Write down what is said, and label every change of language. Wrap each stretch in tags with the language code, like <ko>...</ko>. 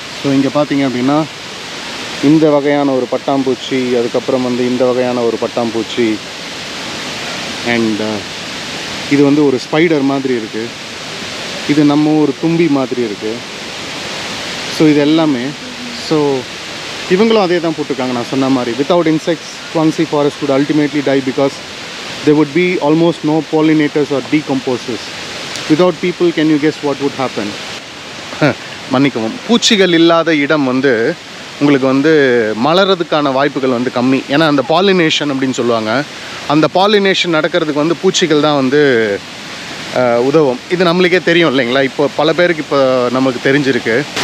<ta>So இங்கே பார்த்தீங்க அப்படின்னா இந்த வகையான ஒரு பட்டாம்பூச்சி, அதுக்கப்புறம் வந்து இந்த வகையான ஒரு பட்டாம்பூச்சி, அண்ட் இது வந்து ஒரு ஸ்பைடர் மாதிரி இருக்குது. இது நம்ம ஒரு தும்பி மாதிரி இருக்குது. ஸோ இது எல்லாமே. ஸோ இவங்களும் அதே தான் போட்டிருக்காங்க நான் சொன்ன மாதிரி.</ta> <en>Without insects Guangxi forest would ultimately die because there would be almost no pollinators or decomposers. Without people, can you guess what would happen?</en> <ta>மன்னிக்கவும், பூச்சிகள் இல்லாத இடம் வந்து உங்களுக்கு வந்து மலர்றதுக்கான வாய்ப்புகள் வந்து கம்மி. ஏன்னா அந்த பாலினேஷன் அப்படின்னு சொல்லுவாங்க. அந்த பாலினேஷன் நடக்கிறதுக்கு வந்து பூச்சிகள் தான் வந்து உதவும். இது நம்மளுக்கே தெரியும் இல்லைங்களா? இப்போ பல பேருக்கு இப்போ நமக்கு தெரிஞ்சிருக்கு.</ta>